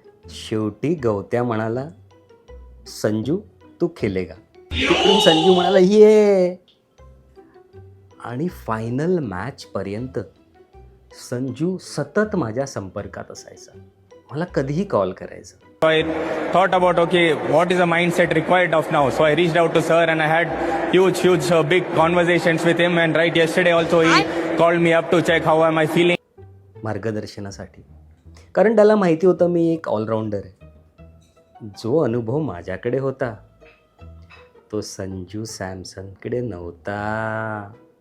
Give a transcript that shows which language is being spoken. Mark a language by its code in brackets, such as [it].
[mr] शेवटी गवत्या म्हणाला [hi] संजू तू खेलेगा. [mr] तिकडून संजू म्हणाला ये. आणि फायनल मॅच पर्यंत संजू सतत माझ्या संपर्कात असायचा, मला कधीही कॉल करायचा. [en] So I thought about, okay, what is the mindset required of now? So I reached out to sir and I had huge, big conversations with him. And right yesterday also he called me up to check how am I feeling. [mr] मार्गदर्शनासाठी, कारण त्याला माहिती होतं मी एक all-rounder आहे. जो अनुभव माझ्याकडे होता तो संजू सॅमसनकडे नव्हता.